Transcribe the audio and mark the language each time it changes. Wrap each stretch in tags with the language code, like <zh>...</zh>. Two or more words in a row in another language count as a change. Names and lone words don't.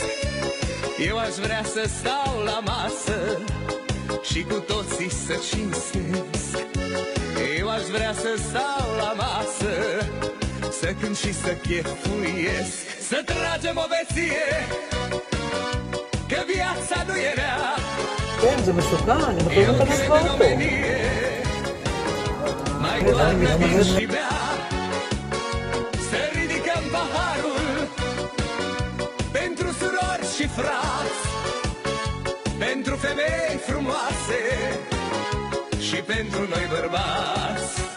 <ro>Eu aș vrea să stau la masă și cu toții să cinstesc. Eu aș vrea să stau la masă, să cânt și să chefuiesc, să tragem o veție, că viața nu e rea.</ro> <he>זה מסוכן, הם יכולים לנצח אותו.</he> <ro>Mai doarnă vin și bea, să ridicăm paharul pentru surori și frați, pentru femei frumoase și pentru noi bărbați.</ro>